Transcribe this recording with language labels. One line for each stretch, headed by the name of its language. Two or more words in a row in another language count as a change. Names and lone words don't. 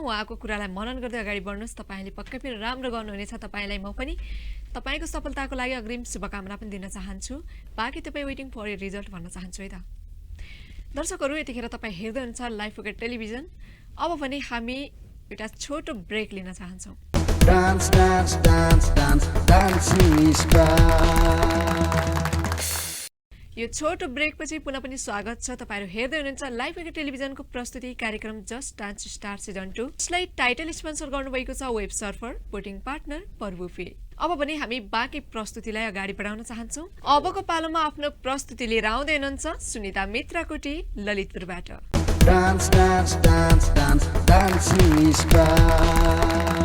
Nepali: उहाँको कुरालाई मनन गर्दै अगाडि बढ्नुहोस्। तपाईँले पक्कै पनि राम्रो गर्नुहुनेछ। तपाईँलाई म पनि तपाईँको सफलताको लागि अग्रिम शुभकामना पनि दिन चाहन्छु। बाँकी तपाईँ
English: waiting for your result
Nepali: भन्न चाहन्छु है त। दर्शकहरू, यतिखेर तपाईँ हेर्दै हुनुहुन्छ लाइभ ओके टेलिभिजन। अब भने हामी एउटा छोटो ब्रेक लिन चाहन्छौँ।
English: Dance, dance, dance, dance, dancing star.
Nepali: यो छोटो ब्रेकपछि पुनः पनि स्वागत छ। तपाईँहरू हेर्दै हुनुहुन्छ लाइभ ओके टेलिभिजनको प्रस्तुति कार्यक्रम जस्ट डान्स स्टार सिजन 2। यसलाई
English: title sponsor
Nepali: गर्नुभएको छ वेब सर्फर,
English: poting partner
Nepali: परवुफे। अब पनि हामी बाँकी प्रस्तुतिलाई अगाडि बढाउन चाहन्छौँ। अबको पालोमा आफ्नो प्रस्तुति लिएर आउँदै हुनुहुन्छ सुनिता मित्राकोटी ललितपुरबाट।
English: Dance, dance, dance, dance, dancing star.